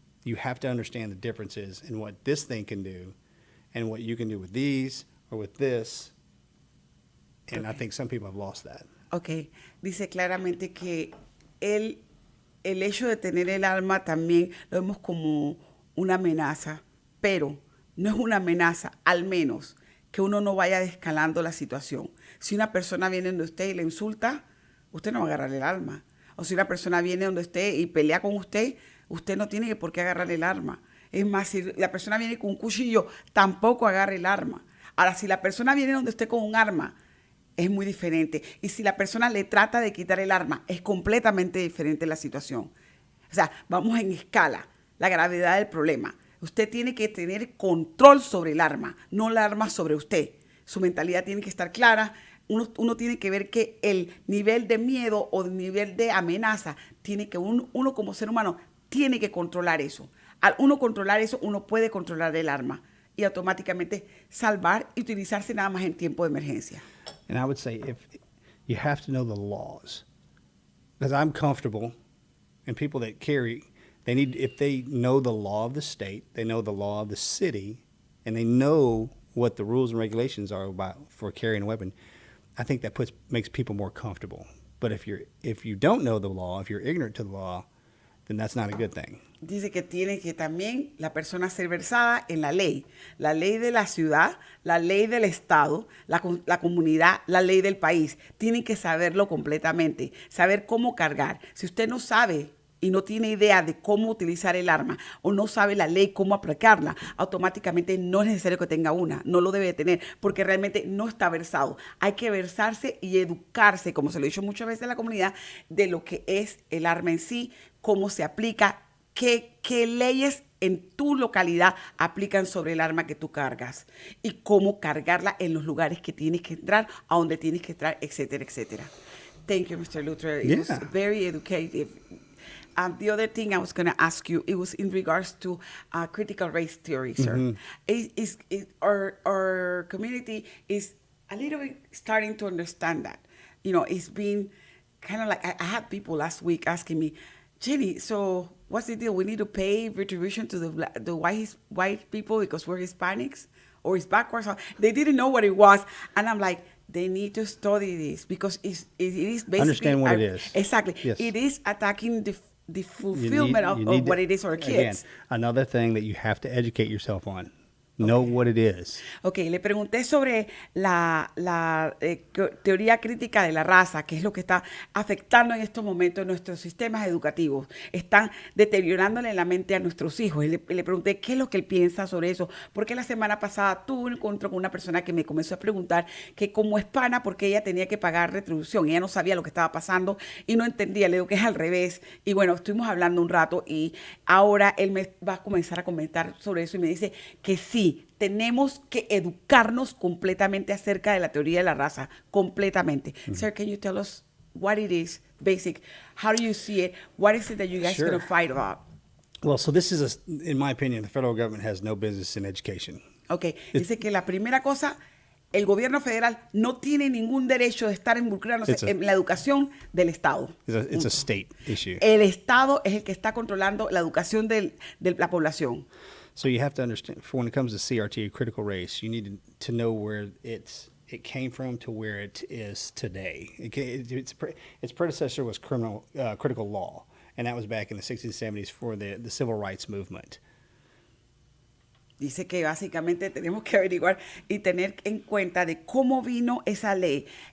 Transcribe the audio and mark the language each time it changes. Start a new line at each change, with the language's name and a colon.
English: You have to understand the differences in what this thing can do and what you can do with these or with this. And I think some people have lost that.
Spanish: Ok, dice claramente que el hecho de tener el arma también lo vemos como una amenaza, pero no es una amenaza, al menos que uno no vaya escalando la situación. Si una persona viene donde usted y le insulta, usted no va a agarrarle el arma. O si una persona viene donde usted y pelea con usted, usted no tiene por qué agarrarle el arma. Es más, si la persona viene con un cuchillo, tampoco agarre el arma. Ahora, si la persona viene donde usted con un arma, es muy diferente. Y si la persona le trata de quitar el arma, es completamente diferente la situación. O sea, vamos en escala, la gravedad del problema. Usted tiene que tener control sobre el arma, no el arma sobre usted. Su mentalidad tiene que estar clara. Uno tiene que ver que el nivel de miedo o el nivel de amenaza, tiene que uno como ser humano tiene que controlar eso. Al uno controlar eso, uno puede controlar el arma y automáticamente salvar y utilizarse nada más en tiempo de emergencia.
English: And I would say if you have to know the laws, because I'm comfortable, and people that carry, they need, if they know the law of the state, they know the law of the city, and they know what the rules and regulations are about for carrying a weapon, I think that makes people more comfortable. But if you don't know the law, if you're ignorant to the law, then that's not a good thing.
Spanish: Dice que tiene que también la persona ser versada en la ley de la ciudad, la ley del estado, la comunidad, la ley del país. Tienen que saberlo completamente, saber cómo cargar. Si usted no sabe y no tiene idea de cómo utilizar el arma o no sabe la ley, cómo aplicarla, automáticamente no es necesario que tenga una, no lo debe tener, porque realmente no está versado. Hay que versarse y educarse, como se lo he dicho muchas veces en la comunidad, de lo que es el arma en sí, cómo se aplica, qué leyes en tu localidad aplican sobre el arma que tú cargas y cómo cargarla en los lugares que tienes que entrar, a donde tienes que entrar, etcétera, etcétera.
English: Thank you, Mr. Luttrell. It was very educative. The other thing I was going to ask you, it was in regards to critical race theory, sir. Our community is a little bit starting to understand that. You know, it's been kind of like, I had people last week asking me, Jenny, so what's the deal? We need to pay retribution to the white people because we're Hispanics, or it's backwards. They didn't know what it was. And I'm like, they need to study this because it is basically... Understand what it is. Exactly. Yes. It is attacking the fulfillment of what it is for kids. Again, another thing that you have to educate yourself on. Know what it is.
Spanish: Ok, le pregunté sobre la teoría crítica de la raza, que es lo que está afectando en estos momentos nuestros sistemas educativos. Están deteriorándole la mente a nuestros hijos. Y le pregunté qué es lo que él piensa sobre eso. Porque la semana pasada tuve un encuentro con una persona que me comenzó a preguntar que como hispana, porque ella tenía que pagar retribución. Ella no sabía lo que estaba pasando y no entendía. Le digo que es al revés. Y bueno, estuvimos hablando un rato y ahora él me va a comenzar a comentar sobre eso y me dice que sí, tenemos que educarnos completamente acerca de la teoría de la raza, completamente.
English: Sir, can you tell us what it is, basic? How do you see it? What is it that you guys are going to fight about? Well, so this is, in my opinion, the federal government has no business in education.
Spanish: Okay, dice que la primera cosa, el gobierno federal no tiene ningún derecho de estar involucrándose en la educación del Estado.
English: It's a state issue.
Spanish: El Estado es el que está controlando la educación de la población.
English: So you have to understand, for when it comes to CRT, critical race, you need to know where it came from to where it is today. Its predecessor was critical law, and that was back in the 60s and 70s for the civil rights movement.
Spanish: Dice que básicamente tenemos que averiguar y tener en cuenta de cómo vino esa ley.